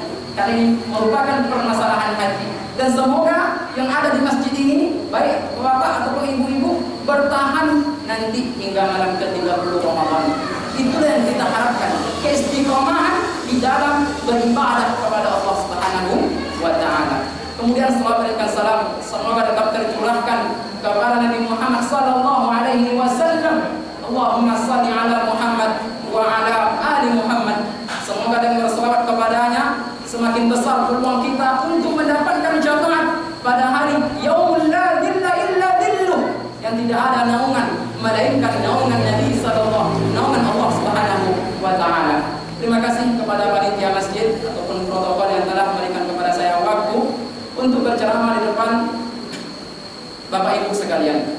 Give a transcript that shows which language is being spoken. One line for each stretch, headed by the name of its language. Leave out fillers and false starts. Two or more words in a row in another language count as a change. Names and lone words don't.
Indonesian: Karena ini merupakan permasalahan hati. Dan semoga yang ada di masjid ini, baik bapak ataupun ibu-ibu, bertahan nanti hingga malam ke-30 Ramadan. Itulah yang kita harapkan, keistiqomahan di dalam beribadah kepada Allah
Arabic: سبحانه وتعالى.
Indonesian: Kemudian setelah berikan salam, semoga tetap tercurahkan kepada Nabi Muhammad
Arabic: صلى الله عليه وسلم. اللهم صل على محمد وعلى آل محمد.
Indonesian: Semoga dengan berselawat kepadanya semakin besar peluang kita untuk mendapatkan jamaah pada hari
Arabic: يوم لا ظل إلا ظله,
Indonesian: yang tidak ada naungan melainkan naungan Nabi sallallahu, naungan Allah
Arabic: سبحانه وتعالى.
Indonesian: Terima kasih kepada panitia masjid ataupun protokol yang telah memberikan kepada saya waktu untuk berceramah di depan Bapak Ibu sekalian.